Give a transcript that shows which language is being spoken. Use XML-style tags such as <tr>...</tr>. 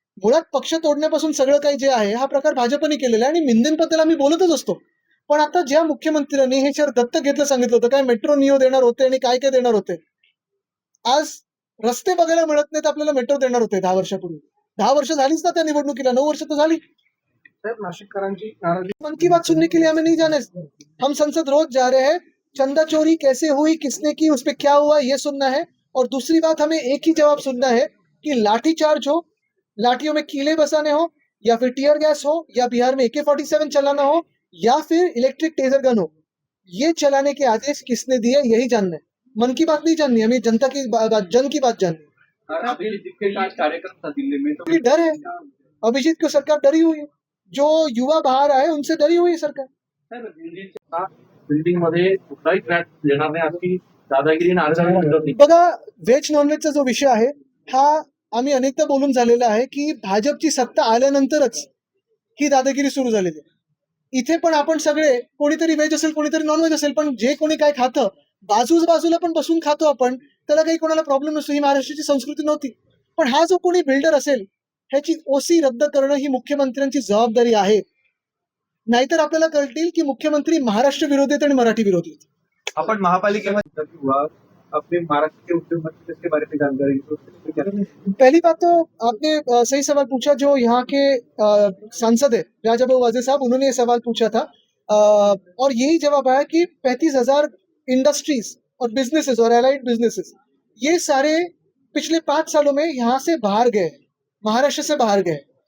<mr>मुळात पक्ष तोडण्यापासून सगळं काही जे आहे हा प्रकार भाजपने केलेला आहे. आणि मिंदेंबद्दल आम्ही बोलतच असतो. पण आता ज्या मुख्यमंत्र्यांनी हे शहर दत्तक घेतलं सांगितलं होतं, काय मेट्रो नियो देणार होते आणि काय काय देणार होते, आज रस्ते बघायला मिळत नाहीत. आपल्याला मेट्रो देणार होते 10 वर्षापूर्वी. 10 वर्ष झालीच ना त्या निवडणुकीला, 9 वर्ष तर झाली. साहेब नाशिककरांची नाराजी.</mr> <hi>मन की बात सुनने के लिए हमें नहीं जाना है. हम संसद रोज जा रहे हैं. चंदा चोरी कैसे हुई, किसने की, उस पर क्या हुआ, ये सुनना है. और दूसरी बात, हमें एक ही जवाब सुनना है कि लाठी चार्ज हो, लाठियों में कीले बसाने हो, या फिर टीयर गैस हो, या बिहार में AK-47 चलाना हो, या फिर इलेक्ट्रिक टेजर गन हो, ये चलाने के आदेश किसने दिए, यही जानना है. मन की बात नहीं जाननी, हमें जनता की बात, जन की बात जाननी है. अभिजीत के का कार्यक्रम था दिल्ली में तो क्योंकि डर है. अभिजीत को सरकार डरी हुई है. जो युवा बाहर आए उनसे डरी हुई है सरकार.</hi> <mr>बिल्डिंग मध्ये कुठलाही फ्लॅट देणार नाही अशी दादागिरी आणि बघा, व्हेज नॉनव्हेजचा जो विषय आहे हा आम्ही अनेकदा बोलून झालेला आहे की भाजपची सत्ता आल्यानंतरच ही दादागिरी सुरू झालेली आहे. इथे पण आपण सगळे, कोणीतरी व्हेज असेल कोणीतरी नॉनव्हेज असेल, पण जे कोणी काय खातं बाजूला पण बसून खातो आपण, त्याला काही कोणाला प्रॉब्लेम नसतो. ही महाराष्ट्राची संस्कृती नव्हती. पण हा जो कोणी बिल्डर असेल ह्याची ओसी रद्द करणं ही मुख्यमंत्र्यांची जबाबदारी आहे. नाहीतर आपल्याला कळतील की मुख्यमंत्री महाराष्ट्र विरोधी आहेत आणि मराठी विरोधी आहेत.</mr> <hi>अपन महापालिकेमध्ये हुआ अपने महाराष्ट्र के उद्योग मंत्री इसके बारे में जानकारी पहली बात तो आपने सही सवाल पूछा. जो यहाँ के सांसद है राजा भाऊ वाजे साहब, उन्होंने ये सवाल पूछा था. और यही जवाब आया कि 35,000 इंडस्ट्रीज और बिजनेसेस और एलाइड बिजनेसेस ये सारे पिछले 5 सालों में यहाँ से बाहर गए, महाराष्ट्र से बाहर गए.</hi>